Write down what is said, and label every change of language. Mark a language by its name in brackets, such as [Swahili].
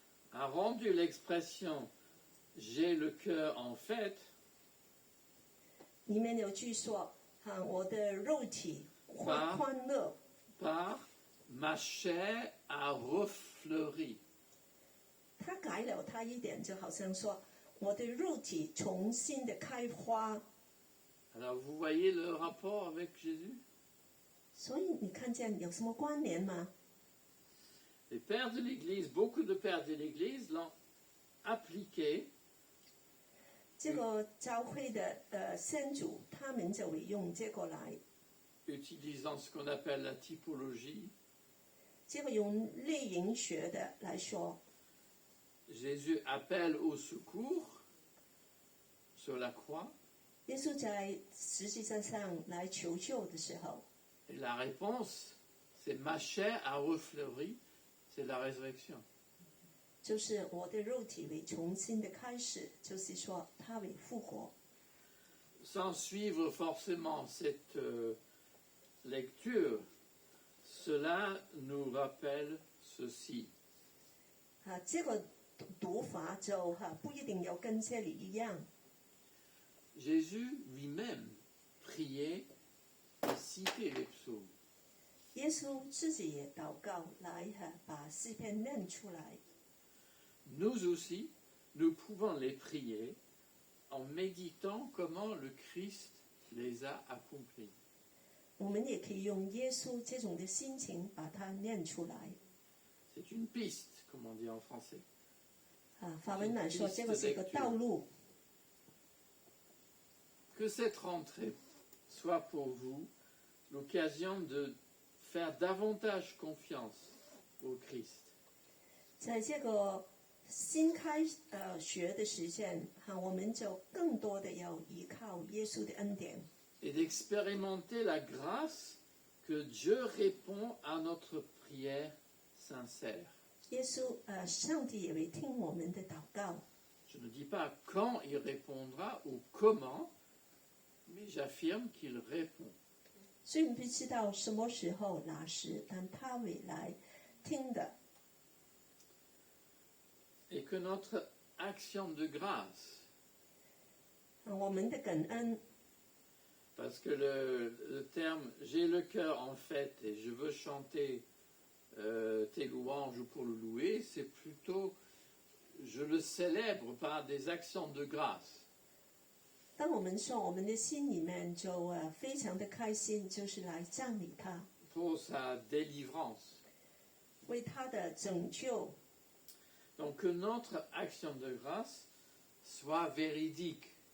[French] a rendu l'expression j'ai le cœur en fête [Chinese] 里面有句说我的肉体欢乐， [French] par ma chair a refleuri. [Chinese] 他改了他一点，就好像说我的肉体重新的开花。 [French] Alors vous voyez le rapport avec Jésus? [Chinese] 所以你看见有什么关联吗？ [French] Les pères de l'Église, beaucoup de pères de l'Église l'ont appliqué [Chinese] 这个教会的先祖，他们就会用这个来， [French] utilisant ce qu'on appelle la typologie. [Chinese] 这个用类型学的来说， [French] Jésus appelle au secours sur la croix [Chinese] 耶稣在十字架上来求救的时候， [French] et la réponse c'est ma chair a refleuri, c'est la résurrection. [Chinese] 就是我的肉体会重新的开始，就是说他会复活。 [French] Sans suivre forcément cette lecture, cela nous rappelle ceci. [Chinese] 这个读法就不一定要跟这里一样。 [French] Jésus lui-même priait et citait les psaumes. [Chinese] 耶稣自己也祷告来把诗篇念出来。 [French] Nous aussi, nous pouvons les prier en méditant comment le Christ les a accomplis. [Chinese] 我们也可以用耶稣这种的心情把它念出来。 [French] C'est une piste, comme on dit en français. [Chinese] 法文来说，这个是一个道路。 [French] Que cette rentrée soit pour vous l'occasion de faire davantage confiance au Christ. [Chinese] 在这个新开学的时间我们就更多的要依靠耶稣的恩典， [French] Et d'expérimenter la grâce que Dieu répond à notre prière sincère. [Chinese] 耶稣上帝也会听我们的祷告。 [French] Je ne dis pas quand il répondra ou comment, mais j'affirme qu'il répond. [Chinese] 虽然不知道什么时候哪时，但他会来听的。 [French] Et que notre action de grâce, [Chinese] 我们的感恩， [French] parce que le terme j'ai le cœur en fête et je veux chanter tes louanges pour le louer, c'est plutôt je le célèbre par des actions de grâce. [Chinese] 当我们说我们的心里面就非常的开心，就是来赞美他， [French] Pour sa délivrance. [Chinese] 为他的拯救。 [French] Donc que notre action de grâce soit véridique